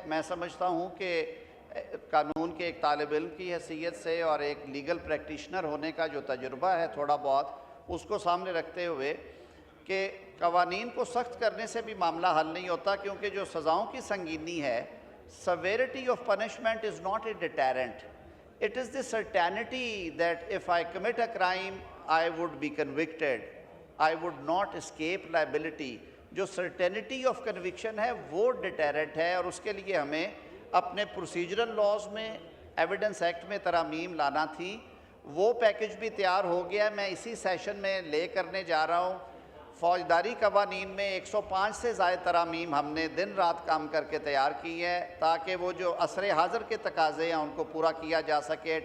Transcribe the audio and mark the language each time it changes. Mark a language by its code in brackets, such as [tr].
[ur] میں سمجھتا ہوں کہ قانون کے ایک طالب علم کی حیثیت سے اور ایک لیگل پریکٹیشنر ہونے کا جو تجربہ ہے تھوڑا بہت, اس کو سامنے رکھتے ہوئے کہ قوانین کو سخت کرنے سے بھی معاملہ حل نہیں ہوتا, کیونکہ جو سزاؤں کی سنگینی ہے, severity of punishment is not a deterrent. [en] It is the certainty that if I commit a crime, I would be convicted. I would not escape liability. [ur] جو certainty of conviction ہے وہ deterrent ہے, اور اس کے لیے ہمیں اپنے procedural laws میں ایویڈنس ایکٹ میں ترامیم لانا تھی. وہ پیکج بھی تیار ہو گیا, میں اسی سیشن میں لے کرنے جا رہا ہوں. فوجداری قوانین میں 105 سے زائد ترامیم ہم نے دن رات کام کر کے تیار کی ہے, تاکہ وہ جو عصر حاضر کے تقاضے ہیں ان کو پورا کیا جا سکے.